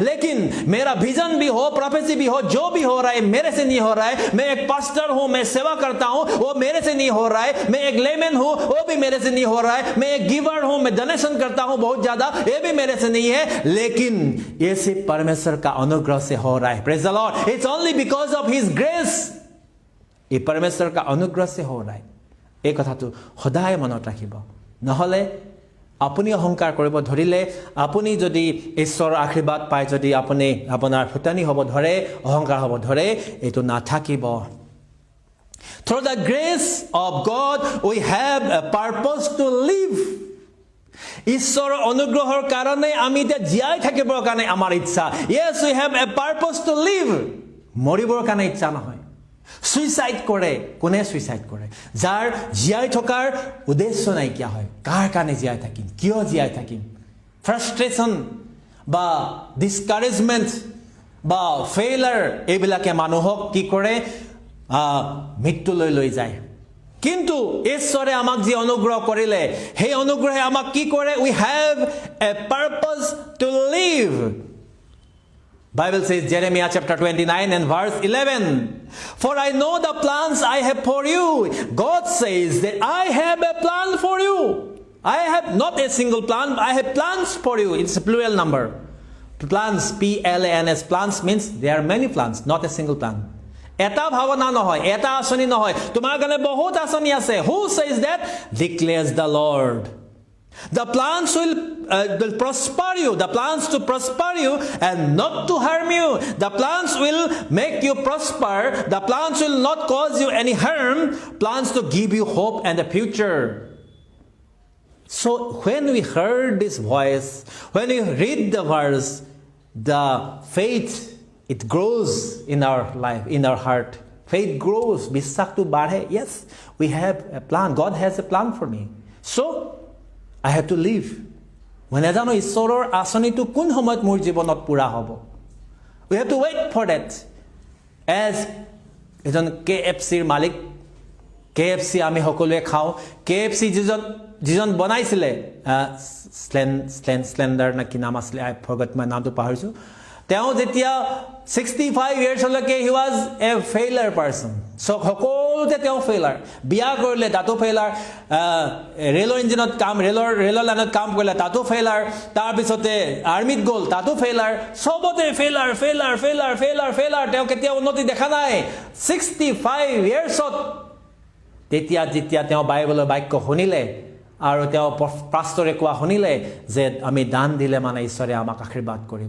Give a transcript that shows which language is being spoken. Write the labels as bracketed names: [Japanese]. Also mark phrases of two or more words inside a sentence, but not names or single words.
[Hindi] लेकिन मेरा विजन भी हो, प्रोफेसी भी हो, जो भी हो रहा है मेरे से नहीं हो रहा है। मैं एक पास्टर हूं, मैं सेवा करता हूं, वो मेरे से नहीं हो रहा है। मैं एक लेमैन हूं, वो भी मेरे से नहीं हो रहा है। मैं एक गिवर हूं, मैं डोनेशन करता हूं बहुत ज्यादा, ये भी मेरे से नहीं है। लेकिन ये सिर्फ परमेश्वर का अनुग्रह से हो रहा है। [English] Praise the Lord, it's only because of his grace. [Hindi] ये परमेश्वर का अनुग्रह से हो रहा है। [Assamese] এই কথাটো সদায় মনত ৰাখিব। নহলে আপুনি অহংকাৰ কৰিব ধৰিলে, আপুনি যদি ঈশ্বৰৰ আশীৰ্বাদ পায়, যদি আপুনি আপোনাৰ ফুটানি হ'ব ধৰে, অহংকাৰ হ'ব ধৰে, এইটো নাথাকিব। [English] Through the grace of God we have a purpose to live. [Assamese] ঈশ্বৰৰ অনুগ্ৰহৰ কাৰণে আমি এতিয়া জীয়াই থাকিবৰ কাৰণে আমাৰ ইচ্ছা। [English] Yes, we have a purpose to live. [Assamese] মৰিবৰ কাৰণে ইচ্ছা নহয়। সুইসাইড কৰে, কোনে সুইসাইড কৰে? যাৰ জীয়াই থকাৰ উদ্দেশ্য নাইকিয়া হয়। কাৰ কাৰণে জীয়াই থাকিম, কিয় জীয়াই থাকিম? ফ্ৰাষ্ট্ৰেশ্যন বা ডিসকাৰেজমেন্ট বা ফেইলাৰ এইবিলাকে মানুহক কি কৰে? মৃত্যুলৈ লৈ যায়। কিন্তু ঈশ্বৰে আমাক যি অনুগ্ৰহ কৰিলে, সেই অনুগ্ৰহে আমাক কি কৰে? [English] We have a purpose to live. Bible says, Jeremiah chapter 29 and verse 11, for I know the plans I have for you. God says that I have a plan for you. I have not a single plan, I have plans for you. It's a plural number. Plans, P-L-A-N-S, plans means there are many plans, not a single plan. [Assamese] এটা ভাৱনা নহয়, এটা আঁচনি নহয়, তোমাৰ কাৰণে বহুত আঁচনি আছে। [English] Who says that? Declares the Lord. The plans will prosper you. The plans to prosper you and not to harm you. The plans will make you prosper. The plans will not cause you any harm. Plans to give you hope and a future. So when we heard this voice, when we read the verse, the faith, it grows in our life, in our heart. Faith grows. [Assamese] বিশ্বাসটো বাঢ়ে. [English] Yes, we have a plan. God has a plan for me. So I have to live. [Assamese] মই নাজানো ঈশ্বৰৰ আঁচনিটো কোন সময়ত মোৰ জীৱনত পুৰা হ'ব। [English] We have to wait for that. As [Assamese] এজন KFCৰ মালিক, KFC আমি সকলোৱে খাওঁ। KFC যিজন বনাইছিলে, স্লেণ্ডাৰ না কি নাম আছিলে, [English] I forgot, [Assamese] মই নামটো পাহৰিছোঁ। তেওঁ যেতিয়া 65 ইয়াৰ্ছলৈকে [English] he was a failure person. [Assamese] সকলোতে তেওঁ ফেইলাৰ। বিয়া কৰিলে তাতো ফেইলাৰ, ৰেলৰ ইঞ্জিনত কাম, ৰেলৰ লাইনত কাম কৰিলে তাতো ফেইলাৰ, তাৰপিছতে আৰ্মিত গ'ল তাতো ফেইলাৰ, চবতে ফেইলাৰ ফেইলাৰ ফেইলাৰ ফেইলাৰ ফেইলাৰ। তেওঁ কেতিয়াও উন্নতি দেখা নাই। 65 ইয়াৰ্ছত যেতিয়া তেওঁ বাইবেলৰ বাক্য শুনিলে আৰু তেওঁ পাষ্টৰে কোৱা শুনিলে যে আমি দান দিলে মানে ঈশ্বৰে আমাক আশীৰ্বাদ কৰিব।